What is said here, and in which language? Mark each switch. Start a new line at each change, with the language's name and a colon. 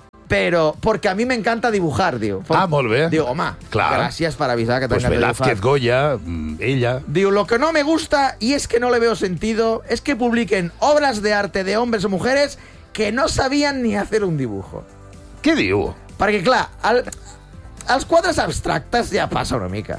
Catalan: Però, perquè a mi m'encanta dibujar, diu. Ah, molt bé. Diu, home, clar, gràcies per avisar que t'encanta
Spanish: dibujar. Pues Velázquez Goya, ella... Diu, lo que no me gusta, y es que no le veo sentido, es que publiquen obras de arte de hombres o mujeres que no sabían ni hacer un dibujo.
Catalan: Què diu? Perquè, clar, al... els quadres abstractes ja passa una mica.